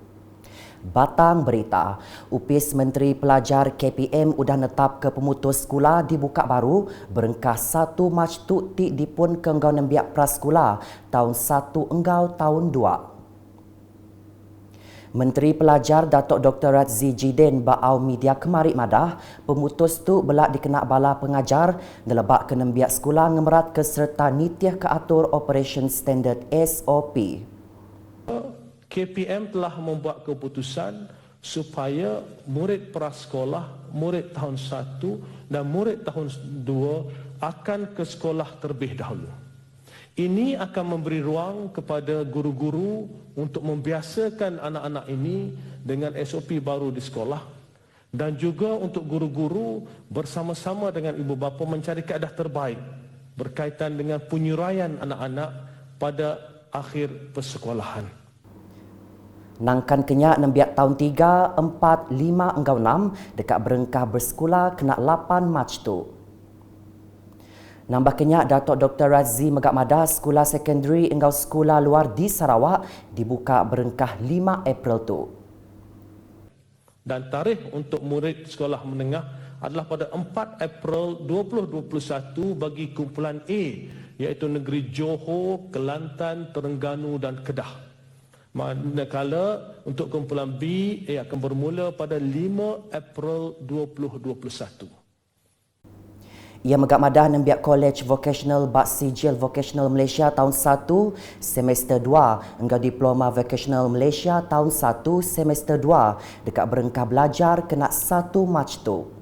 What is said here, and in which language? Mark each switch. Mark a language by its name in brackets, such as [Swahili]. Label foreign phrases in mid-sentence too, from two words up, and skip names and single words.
[Iban] Batang berita, Upis Menteri Pelajar KPM udah netap ke pemutus sekolah dibuka baru berengkah 1 Mac tu ti dipun ke enggau nembiak prasekolah tahun 1 enggau tahun 2. Menteri Pelajar Datuk Dr. Razzie Jidin ba'au media kemari madah pemutus tu belak dikenak bala pengajar nelebak ke nembiak sekolah ngemerat ke serta nitiah ke atur Operation Standard SOP. [Malay] KPM telah membuat keputusan supaya murid prasekolah, murid tahun 1 dan murid tahun 2 akan ke sekolah terlebih dahulu. Ini akan memberi ruang kepada guru-guru untuk membiasakan anak-anak ini dengan SOP baru di sekolah dan juga untuk guru-guru bersama-sama dengan ibu bapa mencari kaedah terbaik berkaitan dengan penyuraian anak-anak pada akhir persekolahan. [Iban] Nangkan kenyak nembiak tahun 3, 4, 5, enggau 6 dekat berengkah bersekolah kena 8 Mac tu. Nambah kenyak Datuk Dr. Razzie Megak Madah sekolah sekondari enggau sekolah luar di Sarawak dibuka berengkah 5 April tu. [Malay] Dan tarikh untuk murid sekolah menengah adalah pada 4 April 2021 bagi kumpulan A iaitu negeri Johor, Kelantan, Terengganu dan Kedah. Manakala untuk kumpulan B ia akan bermula pada 5 April 2021. [Iban] Ia megak madah nembiak College Vocational Bak Sijil Vocational Malaysia tahun 1 semester 2 enggau Diploma Vocational Malaysia tahun 1 semester 2 dekat berengkah belajar kena 1 Mac tu.